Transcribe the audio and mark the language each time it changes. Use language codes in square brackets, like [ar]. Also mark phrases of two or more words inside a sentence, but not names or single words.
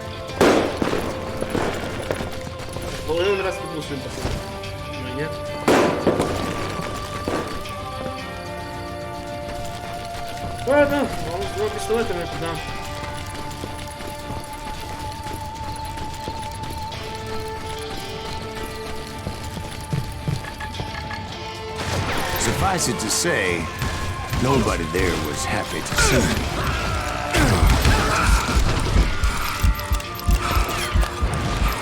[uk] Половину раз підмусив пацан. Ні. [ru] Ладно, вам с двумя пистолетами туда. [en] Suffice it to say, nobody there was happy to see me.